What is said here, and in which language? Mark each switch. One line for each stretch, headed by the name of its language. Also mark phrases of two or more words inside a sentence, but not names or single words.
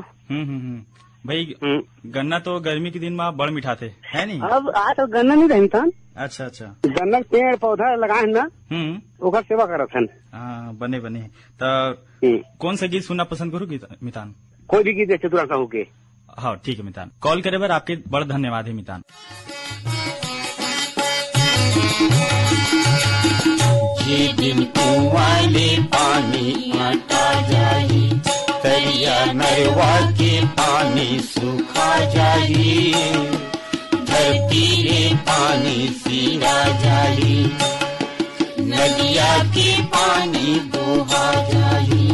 Chhattisgarhi: भाई गन्ना तो गर्मी के दिन में बड़ मीठा थे, है नहीं? अब आज तो गन्ना नहीं रहे मितान। अच्छा अच्छा। गन्ना पेड़ पौधा लगाए ना, ओकर सेवा करत हन। हाँ बने बने। तो कौन सा गीत सुनना पसंद करूँ मितान? कोई भी गीत चतुरा सा होके। हाँ ठीक है मितान, कॉल करे बार आपके बड़ा धन्यवाद है मितान। ये दिन कुआं ले पानी आता जाई, तरिया नरवा के पानी सूखा जाई, धरती रे पानी सीरा जाई, नदिया के पानी दोहा जाई।